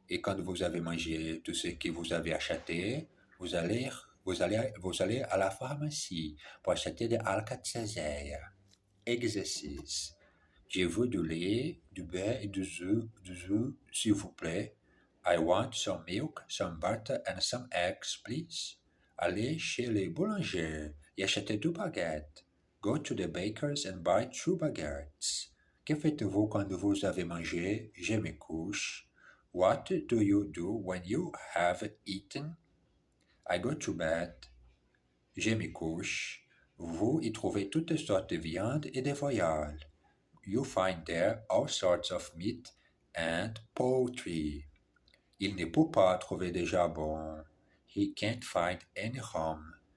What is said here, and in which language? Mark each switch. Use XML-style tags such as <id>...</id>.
<fr>Et quand vous avez mangé tout ce que vous avez acheté, vous allez, vous allez à la pharmacie pour acheter des Alka-Seltzer. Exercice. Je veux du lait, du beurre et du œuf, s'il vous plaît.</fr> <en>I want some milk, some butter and some eggs, please.</en> <fr>Allez chez les boulangers et achetez 2 baguettes.</fr> <en>Go to the bakers and buy 2 baguettes.</en> <fr>Que faites-vous quand vous avez mangé? Je me couche.</fr> <en>What do you do when you have eaten? I go to bed.</en> <fr>Je me couche. Vous y trouvez toutes sortes de viande et de voiles.</fr> <en>You find there all sorts of meat and poultry.</en> <fr>Il ne peut pas trouver de jambon.</fr> <en>He can't find any ham.</en>